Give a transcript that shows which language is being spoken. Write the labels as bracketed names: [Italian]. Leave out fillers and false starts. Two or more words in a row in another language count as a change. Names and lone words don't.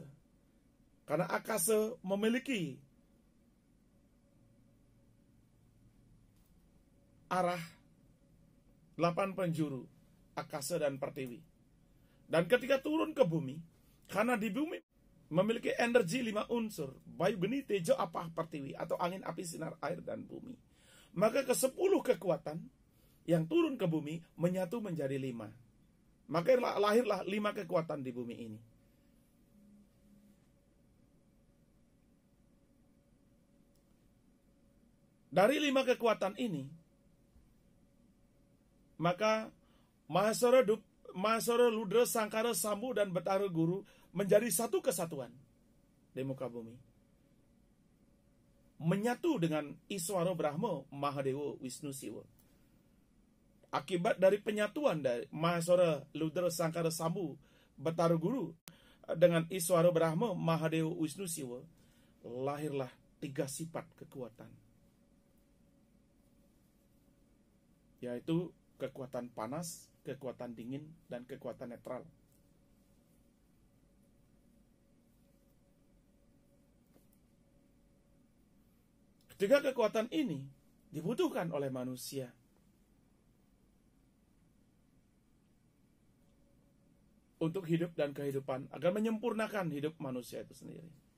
[Indonesian] Karena akasa memiliki arah 8 penjuru, akasa dan pertiwi. Dan ketika turun ke bumi, karena di bumi memiliki energi 5 unsur, bayu, geni, tejo, apah, pertiwi, atau angin, api, sinar, air, dan bumi, maka ke-10 kekuatan yang turun ke bumi menyatu menjadi 5. Maka lahirlah 5 kekuatan di bumi ini. Dari 5 kekuatan ini, maka Mahasara, Ludra, Sangkara, Sambu, dan Batara Guru menjadi satu kesatuan di muka bumi, menyatu dengan Iswara Brahma, Mahadewa, Wisnu, Siwa. Akibat dari penyatuan dari Mahasara, Ludra, Sangkara, Sambu, Batara Guru dengan Iswara Brahma, Mahadewa, Wisnu, Siwa, lahirlah 3 sifat kekuatan, yaitu kekuatan panas, kekuatan dingin, dan kekuatan netral. Ketiga kekuatan ini dibutuhkan oleh manusia untuk hidup dan kehidupan, agar menyempurnakan hidup manusia itu sendiri.